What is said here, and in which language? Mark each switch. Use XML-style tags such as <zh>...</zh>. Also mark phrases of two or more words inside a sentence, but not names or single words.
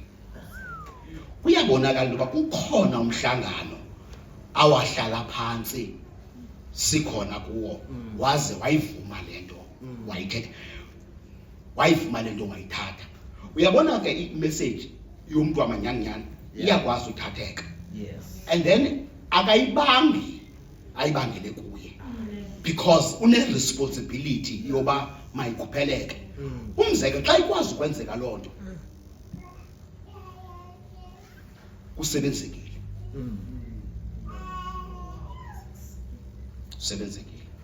<xh>Uyabonakala ukuba kukhona umhlangano awahlala phansi sikhona kuwo waze wayivuma lento wayithetha wayivuma lento wayithatha. Uyabona ke i-message yomuntu wamanyanyana iyakwazi uthatheka.</xh> <en>And then</en> <xh>akayibambi ayibangele kuye because une responsibility yoba mayikupheleke. Umzekelo xa ikwazi ukwenzeka lonto usebenzekile. Usebenzekile.</xh>